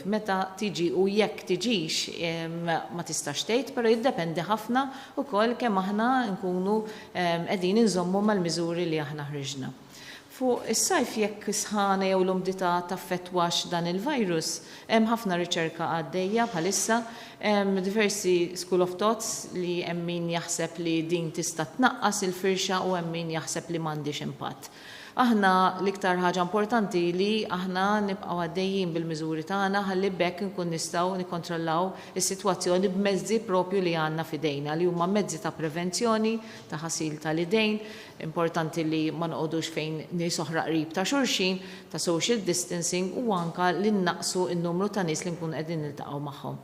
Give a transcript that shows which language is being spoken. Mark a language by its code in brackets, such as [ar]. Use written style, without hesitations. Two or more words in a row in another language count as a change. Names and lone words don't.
[mt] Meta tiġi u jekk tiġix ma tistax tgħid, però jiddependi ħafna wkoll kemm aħna nkunu qegħdin inżommu mal-miżuri li aħna ħriġna. Fuq is-sajf jekk sħana jew l-umdità taffettwax dan il-virus, hemm ħafna riċerka għaddejja bħalissa, diversi [en] school of thoughts [mt] li hemm min jaħseb li din tista' tnaqqas il-firxa u hemm min jaħseb li m'għandix impatt. Aħna l-iktar ħaġa importanti li aħna nibqgħu għaddejjin bil-miżuri tagħna ħalli bekk nkun nistgħu nikkontrollaw is-sitwazzjoni b'mezzi propju li għandna f'idejna li huma mezzi ta' prevenzjoni, ta' ħasil tal-idejn, importanti li ma noqogħdux fejn nies oħra qrib ta' xulxin, ta' [en] social distancing [mt] u anke li nnaqsu n-numru ta' nies li nkunu qegħdin niltaqgħu magħhom.